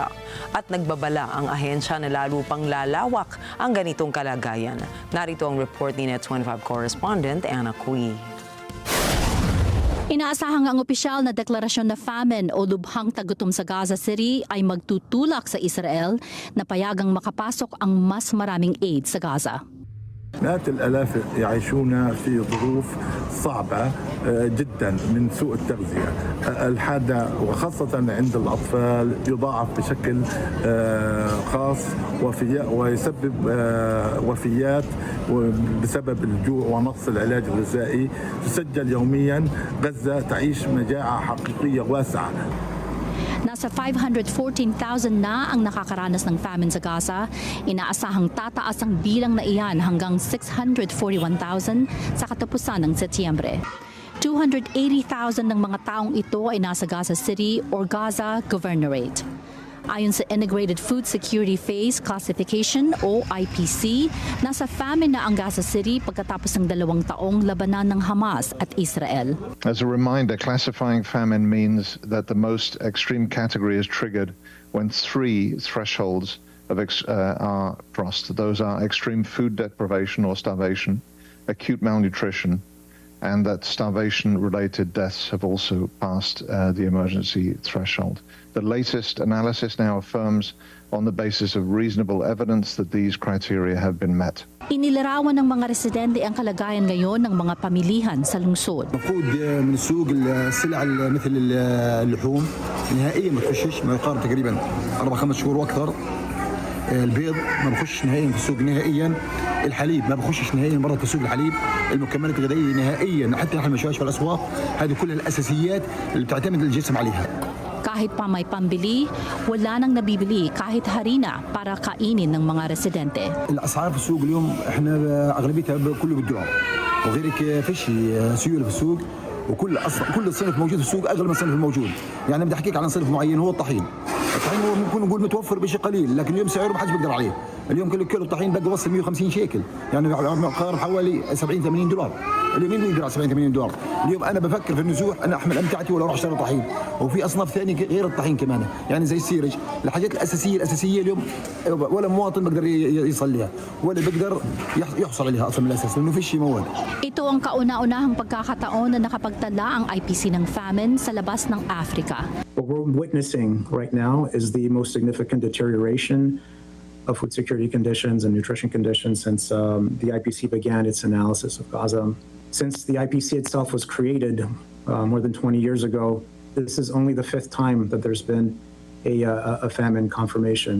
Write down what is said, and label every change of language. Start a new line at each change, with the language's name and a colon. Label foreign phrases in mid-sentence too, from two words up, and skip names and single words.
Filipino: At nagbabala ang ahensya na lalo pang lalawak ang ganitong kalagayan. Narito ang report ni Net25 correspondent Anna Cui. Inaasahang ang opisyal na deklarasyon na famine o lubhang tagutom sa Gaza City ay magtutulak sa Israel na payagang makapasok ang mas maraming aid sa Gaza.
Arabic: مئات الآلاف يعيشون في ظروف صعبة جدا من سوء التغذية الحادة وخاصة عند الأطفال يضاعف بشكل خاص ويسبب وفيات بسبب الجوع ونقص العلاج الغذائي تسجل يوميا غزة تعيش مجاعة حقيقية واسعة.
Filipino: Nasa 514,000 na ang nakakaranas ng famine sa Gaza. Inaasahang tataas ang bilang na iyan hanggang 641,000 sa katapusan ng Setyembre. 280,000 ng mga taong ito ay nasa Gaza City or Gaza Governorate. Ayon sa Integrated Food Security Phase Classification o IPC, nasa famine na ang Gaza City pagkatapos ng 2 taong labanan ng Hamas at Israel.
English: As a reminder, classifying famine means that the most extreme category is triggered when 3 thresholds are crossed. Those are extreme food deprivation or starvation, acute malnutrition, and that starvation-related deaths have also passed the emergency threshold. The latest analysis now affirms on the basis of reasonable evidence that these criteria have been met.
Filipino: Inilarawan ng mga residente ang kalagayan ngayon ng mga pamilihan sa lungsod.
Arabic: المفروض من السوق السلع مثل اللحوم نهائيا ما تخشش ما يقارب تقريبا 4-5 شهور واكثر. البيض ما بخش نهائيا في السوق نهائيا. الحليب ما بخشش نهائيا برا في سوق الحليب. المكملات الغذائيه نهائيا حتى نحن المشاويش في الاسواق هذه كلها الاساسيات اللي بتعتمد الجسم عليها.
Filipino: Kahit pa may pambili, wala nang nabibili kahit harina para kainin ng mga residente.
Arabic: الاسعار في السوق اليوم احنا اغلبيتها كله بالدولار وغيرك فيش سيوله في السوق وكل كل صنف موجود في السوق اغلى من الصنف الموجود يعني بدي احكيك عن صنف معين هو الطحين هو ممكن نقول متوفر بشيء قليل لكن اليوم سعره ما حدش بيقدر عليه اليوم كل كيلو طحين بقى وصل 150 شيكل يعني قارب حوالي 70-80 دولار اليوم مين يقدر على 70-80 دولار اليوم انا بفكر في النزوح انا احمل امتعتي ولا اروح اشتري طحين وفي اصناف ثانيه غير الطحين كمان يعني زي السيرج الحاجات الاساسيه اليوم ولا مواطن بيقدر يصل لها ولا بيقدر يحصل عليها اصلا من الاساس لانه في شيء مواد.
Filipino: Ito ang kauna-unahang pagkakataon na nakapagtala ang IPC ng famine sa labas ng Africa.
English: What we're witnessing right now is the most significant deterioration of food security conditions and nutrition conditions since the IPC began its analysis of Gaza. Since the IPC itself was created more than 20 years ago. This is only the 5th time that there's been a famine confirmation.